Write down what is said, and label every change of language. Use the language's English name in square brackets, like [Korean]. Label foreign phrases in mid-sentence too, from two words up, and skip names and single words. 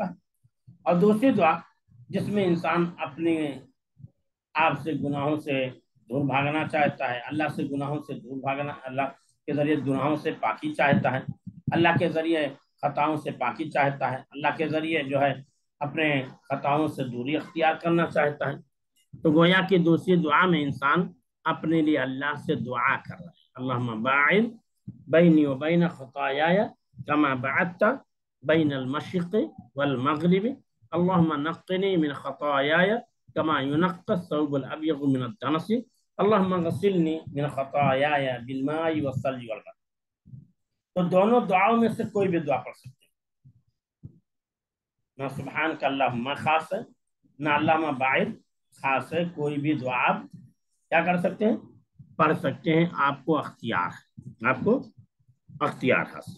[Urdu] اور دوسری دعا جس میں انسان اپنے آپ سے گناہوں سے دور بھاگنا چاہتا ہے، اللہ سے گناہوں سے دور بھاگنا، اللہ کے ذریعے گناہوں سے پاکی چاہتا ہے، اللہ کے ذریعے خطاؤں سے پاکی چاہتا ہے، اللہ کے ذریعے جو ہے اپنے خطاؤں سے دوری اختیار کرنا چاہتا ہے۔ تو گویا کہ دوسری دعا میں انسان اپنے لیے اللہ سے دعا کر رہا ہے، [Arabic] اللہم باعد بینی و بین خطایای کما بعدت بین المشرق والمغرب اللہم نقنی من خطایای کما ینقی الثوب الابیض من الدنس اللہم غسلنی من خطایای بالماء والثلج والبرد۔ [Urdu] تو دونوں دعاؤں میں سے کوئی بھی دعا پڑھ سکتے ہیں، نہ [Arabic] سبحانک اللہم [Urdu] خاص ہے نہ [Arabic] اللہم باعد [Urdu] خاص ہے، کوئی بھی دعا آپ کیا کر سکتے ہیں؟ پڑھ سکتے ہیں، آپ کو اختیار ہے، آپ کو اختیار حاصل۔